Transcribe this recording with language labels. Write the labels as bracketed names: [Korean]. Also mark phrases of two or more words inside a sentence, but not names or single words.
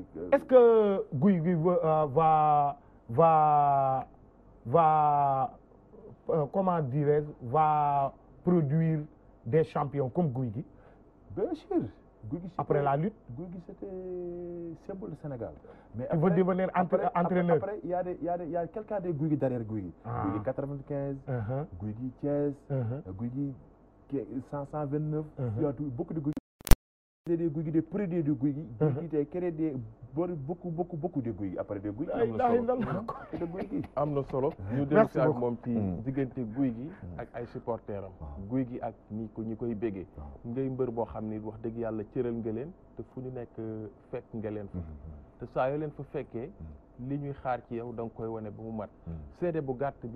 [French] Est-ce que Gouye Gui va comment dirais-je, va produire des champions comme Gouye Gui? Bien sûr. Après la lutte, Gouye Gui c'était symbole du Sénégal. Mais tu veux devenir entraîneur? Après, il y a quelqu'un de Gouye Gui derrière Gouye Gui. Gouye Gui 95, Gouye Gui Thiès, Gouye Gui 129. Il y a beaucoup de Gouye Gui. Des Gouye Gui, des produits de Gouye Gui. Gouye Gui créé beaucoup de Gouye Gui. Après de Gouye Gui [Wolof] am na solo ñu dem si ak moom ci diggante Gouye Gui ak ay supporters am Gouye Gui ak ñi koy béggee ngay mbër boo xam ni wax dëgg yàlla cëral nga leen te fu ñu nekk fekk nga leen fa te saa yoo leen fa fekkee li ñuy xaar ci yow da nga koy wane ba mu mat seede bu gàtt bi